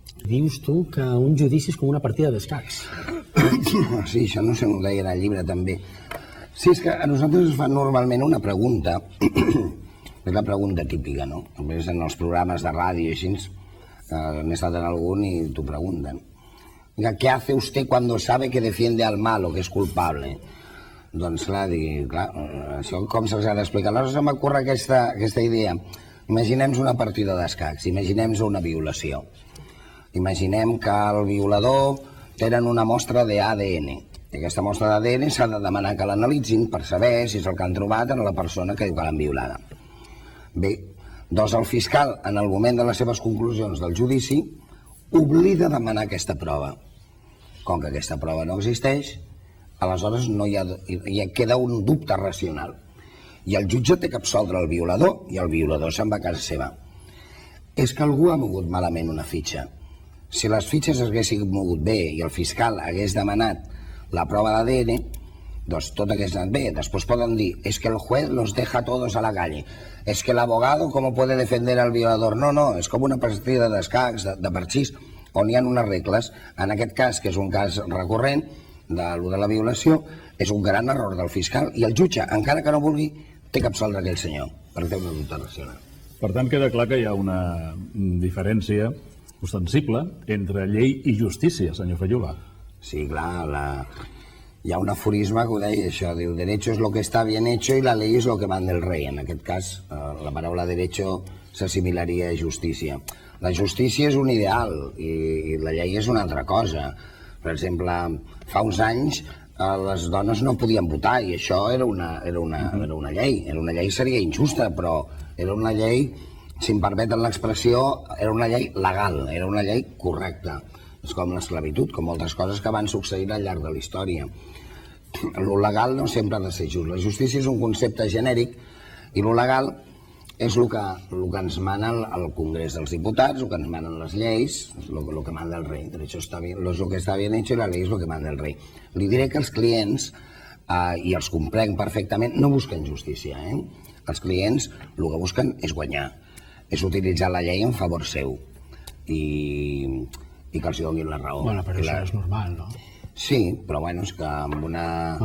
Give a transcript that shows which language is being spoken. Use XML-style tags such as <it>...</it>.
<ca>Dius tu que un judici és com una partida d'escacs. Sí, això no sé, m'ho deia en el llibre també. Sí, és que a nosaltres ens fan normalment una pregunta. És la pregunta típica, no? Només en els programes de ràdio i així He estat en algun i t'ho pregunten.</ca> <es>¿Qué hace usted cuando sabe que defiende al malo,</es> <ca>que és culpable? Doncs clar, això com se'ls ha d'explicar? Aleshores se m'ocorre aquesta idea. Imaginem-nos una partida d'escacs, imaginem-nos una violació. Imaginem que el violador tenen una mostra d'ADN. I aquesta mostra d'ADN s'ha de demanar que l'analitzin per saber si és el que han trobat en la persona que diu que l'han violada. Bé, doncs el fiscal, en el moment de les seves conclusions del judici, oblida demanar aquesta prova. Com que aquesta prova no existeix, aleshores ja queda un dubte racional. I el jutge té que absoldre el violador i el violador se'n va a casa seva. És que algú ha mogut malament una fitxa. Si les fitxes s'haguessin mogut bé i el fiscal hagués demanat la prova d'ADN, doncs tot hagués anat bé. Després poden dir,</ca> <es>es que el juez los deja todos a la calle. Es que el abogado, ¿cómo puede defender al violador?</es> <ca>No, és com una partida d'escacs, de parxís, on hi ha unes regles. En aquest cas, que és un cas recurrent, de la violació, és un gran error del fiscal i el jutge, encara que no vulgui, té que absoldre aquell senyor, perquè té una dubte racional. Per tant, queda clar que hi ha una diferència ostensible entre llei i justícia, senyor Fayula. Sí, clar, hi ha un aforisme que ho deia això, diu,</ca> <es>derecho es lo que está bien hecho y la ley es lo que manda el rey.</es> <ca>En aquest cas, la paraula derecho s'assimilaria a justícia. La justícia és un ideal i la llei és una altra cosa. Per exemple, fa uns anys les dones no podien votar i això era una llei. Era una llei, seria injusta, però era una llei, si em permeten l'expressió, era una llei legal, era una llei correcta. És com l'esclavitud, com moltes coses que van succeir al llarg de la història. Lo legal no sempre ha de ser just. La justícia és un concepte genèric i lo legal és el que ens mana el Congrés dels Diputats, el que ens manen les lleis, el que manda el rei.</ca> <es>Derecho está bien, lo que está bien hecho y la ley es lo que manda el rei.</es> <ca>Li diré que els clients, i els comprenc perfectament, no busquen justícia. Els clients el que busquen és guanyar, és utilitzar la llei en favor seu i que els donin la raó. Bueno, però això és normal, no? Sí, però bueno, és que amb una...</ca>